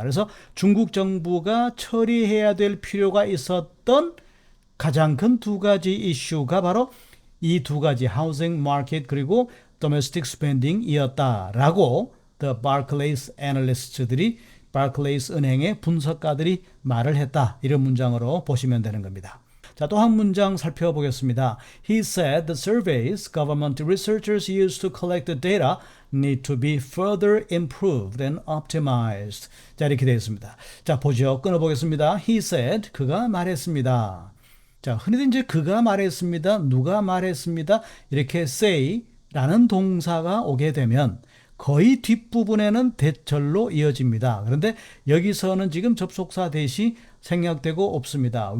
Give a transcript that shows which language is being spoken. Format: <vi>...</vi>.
<ko>그래서 중국 정부가 처리해야 될 필요가 있었던 가장 큰 두 가지 이슈가 바로 이 두 가지</ko> <en>housing market</en> <ko>그리고</ko> <en>domestic spending</en> <ko>이었다라고</ko> <en>the Barclays analysts</en> <ko>들이 바클레이스 은행의 분석가들이 말을 했다. 이런 문장으로 보시면 되는 겁니다. 자, 또 한 문장 살펴보겠습니다.</ko> <en>He said the surveys government researchers use to collect the data need to be further improved and optimized.</en> <ko>자, 이렇게 되어 있습니다. 자, 보죠. 끊어보겠습니다.</ko> <en>He said,</en> <ko>그가 말했습니다. 자, 흔히들 이제 그가 말했습니다. 누가 말했습니다. 이렇게 say라는 동사가 오게 되면 거의 뒷부분에는 대절로 이어집니다. 그런데 여기서는 지금 접속사 대시 생략되고 없습니다.</ko>